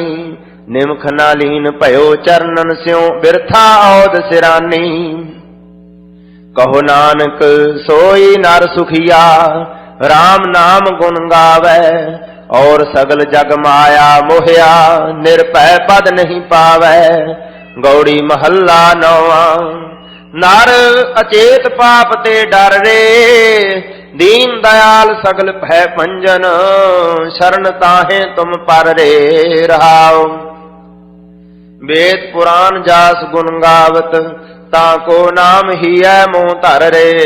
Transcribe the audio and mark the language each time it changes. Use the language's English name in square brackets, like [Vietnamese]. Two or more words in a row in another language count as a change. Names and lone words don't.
[Hindi] निमख नालीन पयो चरणन स्यों, बिरथा औद सिरानी। कहो नानक सोई नर सुखिया, राम नाम गुण गावै। और सगल जग माया मोहया, निर्भय पद नहीं पावै। गौड़ी महला नौवा। नर अचेत पाप ते डर रे, दीन दयाल सगल भय भंजन, शरण ताहे तुम पर रे रहाओ। वेद पुराण जास गुण गावत, ताको नाम ही है मोह धर रे।